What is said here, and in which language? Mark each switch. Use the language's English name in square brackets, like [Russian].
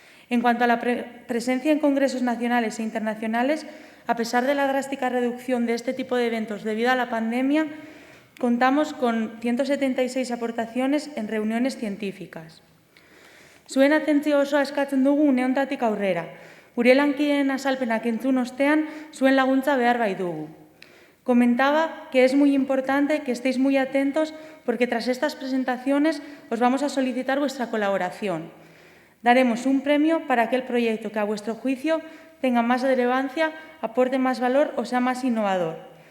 [Spanish] En cuanto a la presencia en congresos nacionales e internacionales, a pesar de la drástica reducción de este tipo de eventos debido a la pandemia, contamos con 176 aportaciones en reuniones científicas. [Basque] Zuen atentzio osoa eskatzen dugu une honetatik aurrera. Gure lankideen azalpenak entzun ostean, zuen laguntza behar baitugu. [Spanish] Comentaba que es muy importante que estéis muy atentos porque tras estas presentaciones os vamos a solicitar vuestra colaboración. Daremos un premio para aquel proyecto que a vuestro juicio tenga más relevancia, aporte más valor o sea más innovador.